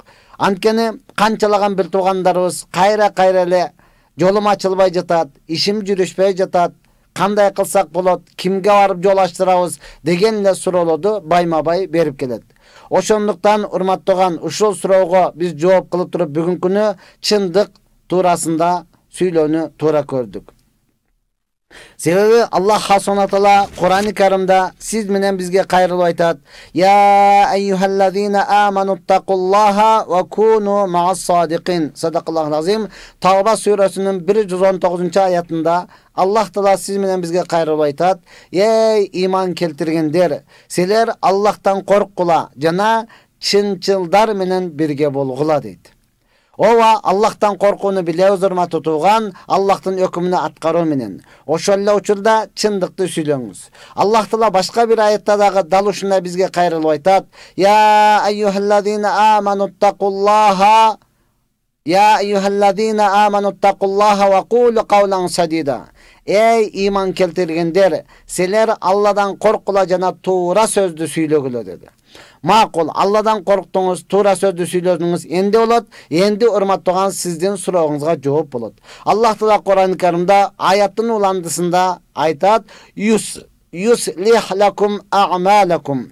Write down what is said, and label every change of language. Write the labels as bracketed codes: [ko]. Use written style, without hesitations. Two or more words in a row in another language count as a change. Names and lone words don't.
[ky] Анткени канчалаган бир туугандарыбыз кайра эле жолум ачылбай жатат, ишим жүрүшпөй жатат, кандай кылсак болот, кимге барып жол аштырабыз деген эле суроолорду байма-бай берип келет. Ошондуктан урматтаган ушул суроого биз жооп кылып туруп бүгүнкү күнү чындык туурасында сүйлөөнү туура көрдүк. Себеби Аллах Субхана Таала Кур'ан-ы Каримде сиз менен бизге кайрылып айтат: [ar] "يا أيها الذين آمنوا اتقوا الله وكونوا مع الصادقين". صدق الله العظيم. [ky] Тавба сүрөсүнүн 119-аятында Аллах Таала сиз менен бизге кайрылып айтат: "Эй иман келтиргендер, силер Аллахтан корккула жана чынчылдар менен бирге болгула" дейт. Ооба, Аллахтан коркууну билебиз урматтуу туган, Аллахтын өкүмүнө аткаруу менен. Ошол эле учурда чындыкты сүйлөңүз. Аллах Таала башка бир аятта дагы дал ушундай бизге кайрылып айтат: [ar] "يا أيها الذين آمنوا اتقوا الله وقولوا قولا سديدا". [ky] Эй иман келтиргендер, силер Алладан коркула жана туура сөздү сүйлөгүлө деди. Макул, Алладан корктуңуз, туура сөздү сүйлөдүңүз, энди болот. Энди урматтаган сиздин сурооңузга жооп болот. Аллах Таала Кур'ан-ы Каримде аяттын уландысында айтат: [ar] "يصلح لكم أعمالكم".